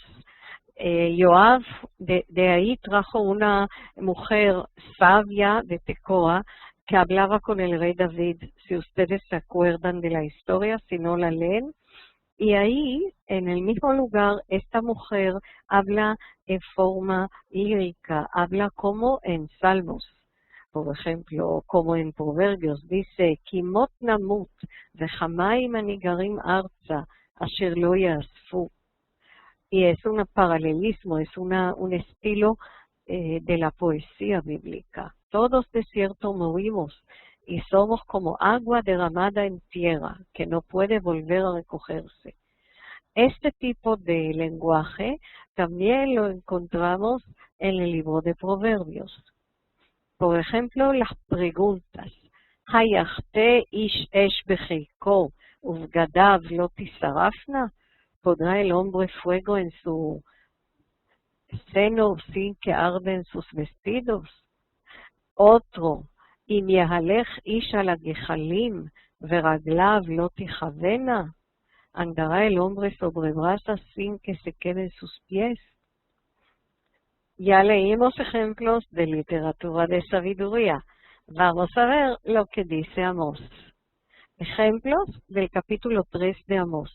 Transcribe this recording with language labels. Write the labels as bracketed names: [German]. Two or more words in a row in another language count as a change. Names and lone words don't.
[Spanish] Joab de ahí trajo una mujer sabia de Tecoa que hablaba con el rey David, si ustedes se acuerdan de la historia, si no la leen. Y ahí, en el mismo lugar, esta mujer habla en forma lírica, habla como en Salmos, por ejemplo, como en Proverbios, dice, [Hebrew] כי מות נמות וכמים הנגרים ארצה אשר לא יאספו. [Spanish] Y es un paralelismo, es un estilo de la poesía bíblica. Todos de cierto morimos y somos como agua derramada en tierra, que no puede volver a recogerse. Este tipo de lenguaje también lo encontramos en el libro de Proverbios. Por ejemplo, las preguntas. [Hebrew] היחתה איש אש בחיקו ובגדיו לא תשרפנה. [Spanish] ¿Podrá el hombre fuego en su seno sin que arden sus vestidos? [Hebrew] Otro. אם יהלך איש על הגחלים ורגליו לא תכוינה. [Spanish] ¿Andará el hombre sobre brasas sin que se queden sus pies? Ya leímos ejemplos de literatura de sabiduría. Vamos a ver lo que dice Amós. Ejemplos del capítulo 3 de Amós.